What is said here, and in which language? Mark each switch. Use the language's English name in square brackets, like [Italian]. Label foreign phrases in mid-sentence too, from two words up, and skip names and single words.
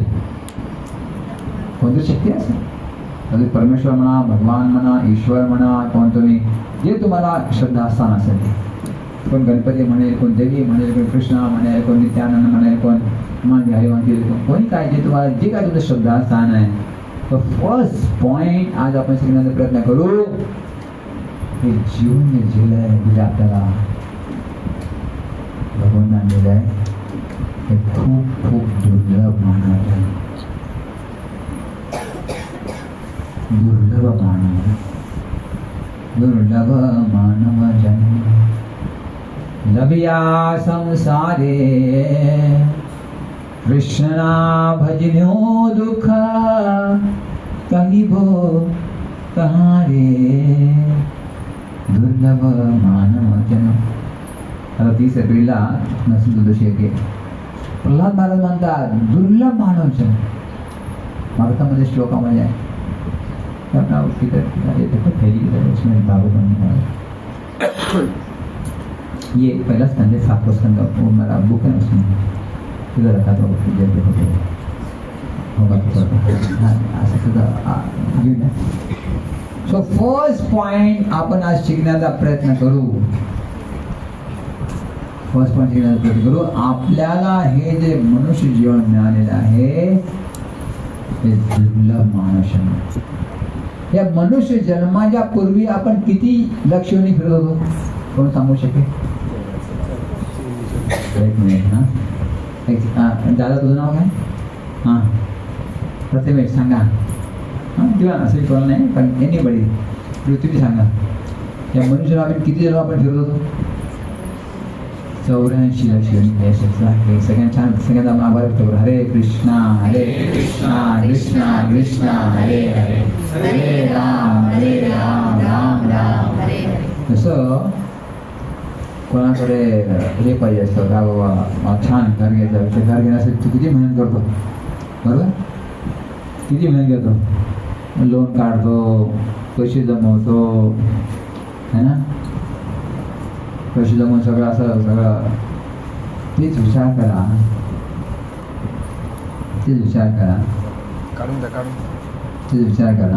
[Marathi] कोणती शक्ती असेल, म्हणजे परमेश्वर म्हणा, भगवान म्हणा, ईश्वर म्हणा, कोण तुम्ही जे तुम्हाला श्रद्धास्थान असेल ते, कोण गणपती म्हणेल, कोण देवी म्हणेल, कोण कृष्णा म्हणेल, कोण नित्यानंद म्हणेल, कोण हरिवंती, कोणी काय जे तुम्हाला जे काय तुमचं श्रद्धास्थान आहे. तर [English] first point [Marathi] आज आपण शिकण्याचा प्रयत्न करू, हे जीवन जे दिलं आपल्याला भगवंताने दिलंय, हे खूप खूप दुर्लभ मानव, [Bangla] দুর্লভ মানব জন্ম লভিয়া সংসারে, কৃষ্ণা ভজন্যো দুখ কহিবো কহাঁ রে, দুর্লভ মানব জন্ম. [Marathi] आता 30 एप्रिलला नरसिंहदोषी येते. प्रल्हाद महाराज म्हणतात दुर्लभ मानव जन्म. भारतामध्ये श्लोकामध्ये आहे, [Hindi] अपना ये पहला स्कंद है, 7वां स्कंद, वो मेरा बुक है, उसमें इधर रखा था, होगा तो. [English] so first point [Marathi] आपण आज शिकण्याचा प्रयत्न करू. आपल्याला हे जे मनुष्य जीवन मिळालेलं आहे ते दुर्लभ माणूस. या मनुष्य जन्माच्या पूर्वी आपण किती लक्षणी फिरत होतो, कोण सांगू शकेल? एक मिनिट ना, दादा तुझं नाव काय? हां, प्रथमेश सांगा. हां, किंवा असं कोण नाही, पण एनीबडी तुम्ही सांगा, या मनुष्य आपण किती जन्म आपण फिरत होतो? 84 लक्ष हे सगळ्यांना छान, सगळ्यांना आभार व्यक्त करू. [Sanskrit] हरे कृष्णा कृष्णा कृष्णा हरे हरे, हरे राम राम राम हरे हरे. [Marathi] जसं कोणाकडे हे पाहिजे असतं का बाबा मला छान घर घ्यायचं, ते घर घेण्यासाठी तू किती मेहनत करतो, बरोबर? किती मेहनत घेतो, लोन काढतो, पैसे जमवतो, है ना? पैसे जमवून सगळं तेच विचार करा, तेच विचार करा, तेच विचार करा.